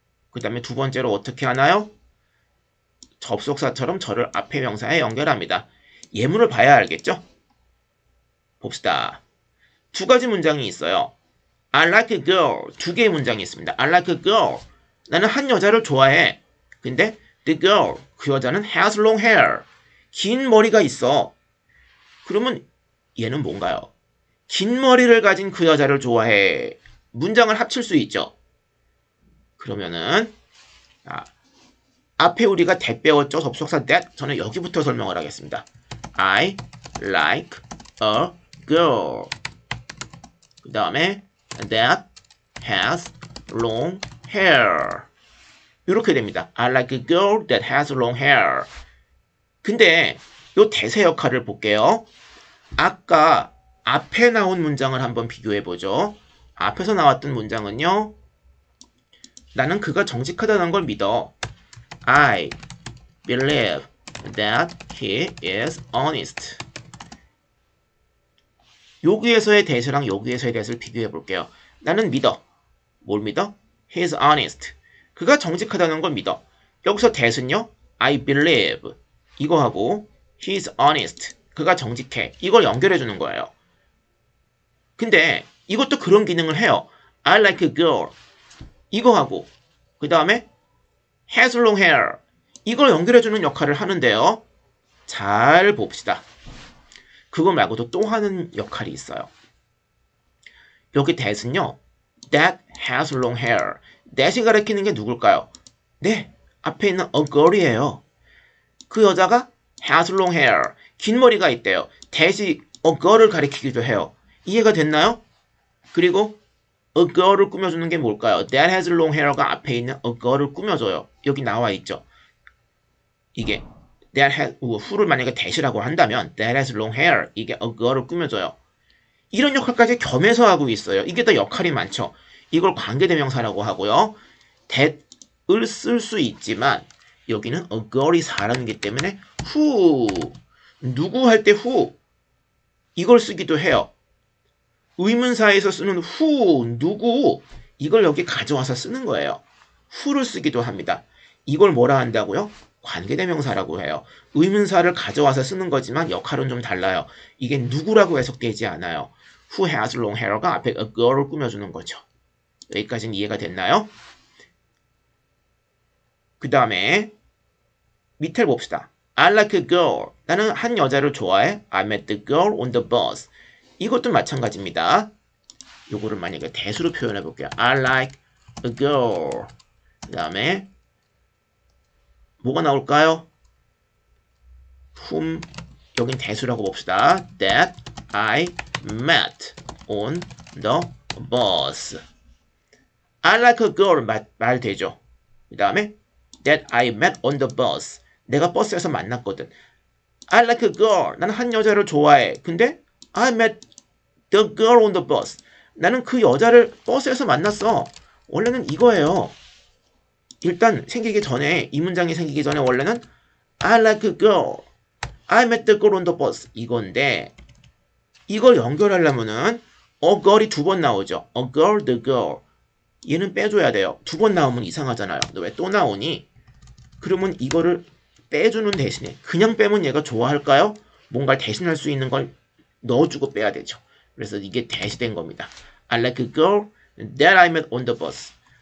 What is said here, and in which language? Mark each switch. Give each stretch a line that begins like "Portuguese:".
Korean: 그 다음에 두 번째로 어떻게 하나요? 접속사처럼 절을 앞에 명사에 연결합니다. 예문을 봐야 알겠죠? 봅시다. 두 가지 문장이 있어요.
English: I like a girl.
Korean: 두 개의 문장이 있습니다.
English: I like a girl.
Korean: 나는 한 여자를 좋아해. 근데
English: the girl,
Korean: 그 여자는
English: has long hair.
Korean: 긴 머리가 있어. 그러면 얘는 뭔가요? 긴 머리를 가진 그 여자를 좋아해. 문장을 합칠 수 있죠. 그러면은 앞에 우리가 that 배웠죠. 접속사 that. 저는 여기부터 설명을 하겠습니다.
English: I like a girl.
Korean: 그 다음에
English: that has long hair.
Korean: 이렇게 됩니다.
English: I like a girl that has long hair.
Korean: 근데 이 대세 역할을 볼게요. 아까 앞에 나온 문장을 한번 비교해보죠. 앞에서 나왔던 문장은요. 나는 그가 정직하다는 걸 믿어.
English: I believe that he is honest.
Korean: 여기에서의 대세랑 여기에서의 대세를 비교해 볼게요. 나는 믿어. 뭘 믿어?
English: He is honest.
Korean: 그가 정직하다는 걸 믿어. 여기서 대세는요.
English: I believe.
Korean: 이거 하고
English: He is honest.
Korean: 그가 정직해. 이걸 연결해 주는 거예요. 근데 이것도 그런 기능을 해요. I like a girl. 이거 하고 그 다음에
English: has long hair.
Korean: 이걸 연결해 주는 역할을 하는데요. 잘 봅시다. 그거 말고도 또 하는 역할이 있어요.
English: 여기 that은요. That has long hair.
Korean: that이 가리키는 게 누굴까요? 네, 앞에 있는 a girl이에요. 그 여자가
English: has long hair.
Korean: 긴 머리가 있대요. that이 a girl을 가리키기도 해요. 이해가 됐나요? 그리고 a girl을 꾸며주는 게 뭘까요?
English: That has long hair가
Korean: 앞에 있는
English: a girl을 꾸며줘요.
Korean: 여기 나와 있죠.
English: 이게 that has, who를 만약에 that이라고 한다면 that has long hair.
Korean: 이게 a girl을 꾸며줘요. 이런 역할까지 겸해서 하고 있어요. 이게 더 역할이 많죠. 이걸 관계대명사라고 하고요. that을 쓸 수 있지만 여기는 a girl이 사람이기 때문에 who, 누구 할 때 who 이걸 쓰기도 해요. 의문사에서 쓰는 who, 누구 이걸 여기 가져와서 쓰는 거예요. who를 쓰기도 합니다. 이걸 뭐라 한다고요? 관계대명사라고 해요. 의문사를 가져와서 쓰는 거지만 역할은 좀 달라요. 이게 누구라고 해석되지 않아요.
English: Who has long hair가
Korean: 앞에
English: a girl을 꾸며주는 거죠.
Korean: 여기까지는 이해가 됐나요? 그 다음에 밑에 봅시다.
English: I like a girl.
Korean: 나는 한 여자를 좋아해.
English: I met the girl on the bus.
Korean: 이것도 마찬가지입니다. 요거를 만약에 대수로 표현해 볼게요.
English: I like a girl.
Korean: 그 다음에 뭐가 나올까요? whom 여긴 대수라고 봅시다.
English: That I met on the bus. I like a girl
Korean: 말 되죠. 그 다음에
English: that I met on the bus.
Korean: 내가 버스에서 만났거든.
English: I like a girl.
Korean: 나는 한 여자를 좋아해. 근데
English: I met the girl on the bus.
Korean: 나는 그 여자를 버스에서 만났어. 원래는 이거예요. 일단 생기기 전에 이 문장이 생기기 전에 원래는 I like a girl.
English: I met the girl on the bus.
Korean: 이건데 이걸 연결하려면은 a girl이 두 번 나오죠.
English: a girl, the girl.
Korean: 얘는 빼줘야 돼요. 두 번 나오면 이상하잖아요. 너 왜 또 나오니? 그러면 이거를 빼주는 대신에 그냥 빼면 얘가 좋아할까요? 뭔가 대신할 수 있는 걸 넣어주고 빼야 되죠. 그래서 이게 대시된 겁니다.
English: I like a girl that I met on the bus.